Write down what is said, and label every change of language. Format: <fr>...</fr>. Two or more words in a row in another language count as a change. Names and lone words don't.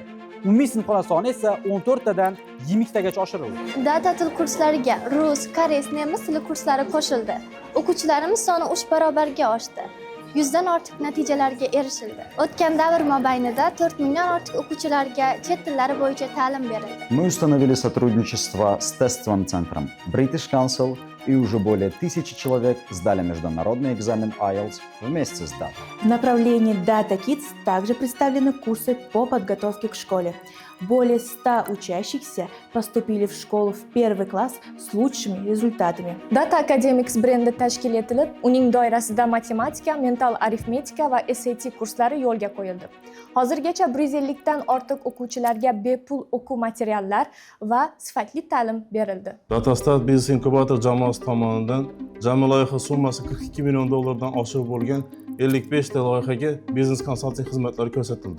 <uz>Umumiy sinfxona soni esa 14 tadan 20 tagacha oshirildi. Data til kurslariga rus, koreys, nemis tili kurslari qo'shildi. O'quvchilarimiz soni 3 barobarga oshdi. 100 dan ortiq natijalarga erishildi. O'tgan davr mobaynida 4 mingdan ortiq o'quvchilarga chet tillari bo'yicha ta'lim berildi.</uz> <ru>Мы установили сотрудничество с тестовым центром British Council, и уже более 1000 человек сдали международный экзамен IELTS вместе с Data. В направлении Data Kids также представлены курсы по подготовке к школе. Более 100 учащихся поступили в школу в первый класс с лучшими результатами.</ru> <uz>Data Academics brendi tashkil etilib, uning doirasida matematika, mental arifmetika va SAT kurslari yo'lga qo'yildi. Hozirgacha 150 dan ortiq o'quvchilarga bepul o'quv materiallar va sifatli ta'lim berildi. Datastat Business Incubator jamoasi tomonidan jami loyiha summasi $42 million dan oshiq bo'lgan 55 ta loyihaga biznes konsalting xizmatlari ko'rsatildi.</uz>